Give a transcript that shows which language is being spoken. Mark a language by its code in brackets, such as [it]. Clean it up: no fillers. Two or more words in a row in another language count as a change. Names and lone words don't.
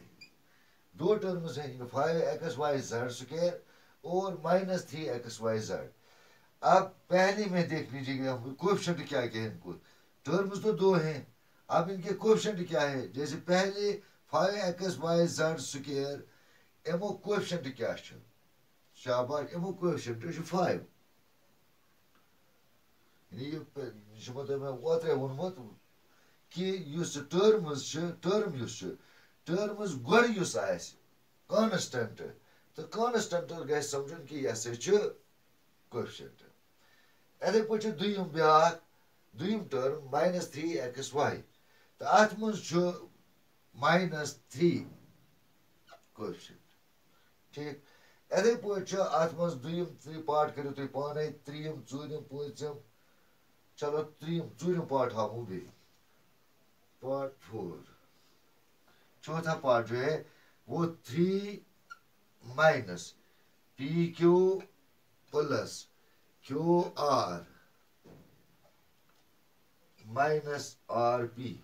[ur] 2 ٹرمز ہیں 5xyz سکوئر اور -3xyz. اب پہلے میں دیکھ لیجیے گا کوفیشنٹ کیا کیا ہے ان کو. ٹرمز تو 2 ہیں، اب ان کے کوفیشنٹ کیا ہے. جیسے پہلے [ks] 5xyz سکوئر امو کوفیشنٹ کیا چھُ؟ شاباش، امو کوفیشنٹ چھُ 5. یہ تۄہہِ مےٚ اوترے ووٚنمُت کہ یُس ٹرمز چھُ، ٹرمز گۄڈٕ یُس آسہِ کانسٹنٹ، تہٕ کانسٹنٹ گژھِ سمجھُن کہ یہِ ہسا چھُ کوفیشنٹ. اِتھے پٲٹھۍ چھُ دوٚیِم ٹرم -3xy، تہٕ اتھ منٛز چھُ -3 کوفیشنٹ. ٹھیک، اِتھے پٲٹھۍ چھُ اتھ منٛز دوٚیِم پارٹ کٔرِو تُہۍ پانے، 3م 4م 5م. چلو 3م پارٹ ہاؤں بیٚیہِ پارٹ 4. [ur] چوتھا پارٹ جو ہے وہ 3 مائنس PQ پلس QR مائنس RP.